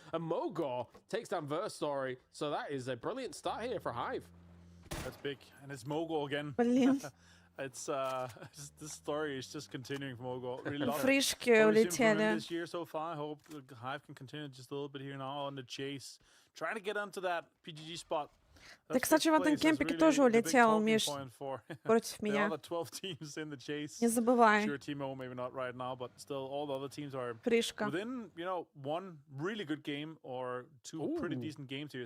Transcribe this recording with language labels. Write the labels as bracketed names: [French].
[English] And Mogor takes down Verstory. So that is a brilliant start here for Hive. That's big, and it's Mogor again. [Russian] Блин. [English] It's this story is just continuing from Mogor. Really [Russian] Фришки улетели. [English] This year so far. I hope Hive can continue just a little bit here now on the chase, trying to get onto that PGG spot. [Russian] Ты, кстати, в этом кемпике тоже улетел, Миш, против меня. Не забывай. [English] Sure, Timo, maybe not right now, but still, all the other teams are within, you know, one really good game or two pretty decent games here.